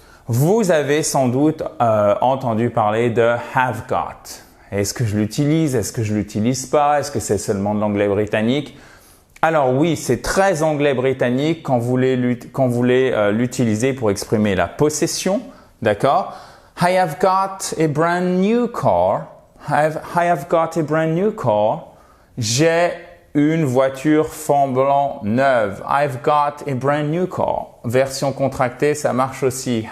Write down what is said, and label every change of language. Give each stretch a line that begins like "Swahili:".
French: Vous avez sans doute entendu parler de have got. Est-ce que je l'utilise? Est-ce que je l'utilise pas? Est-ce que c'est seulement de l'anglais britannique? Alors oui, c'est très anglais britannique quand vous voulez l'utiliser pour exprimer la possession. D'accord?
English: I have got a brand new car. I have got a brand new car.
French: J'ai une voiture flambant neuve.
English: I've got a brand new car.
French: Version contractée, ça marche aussi.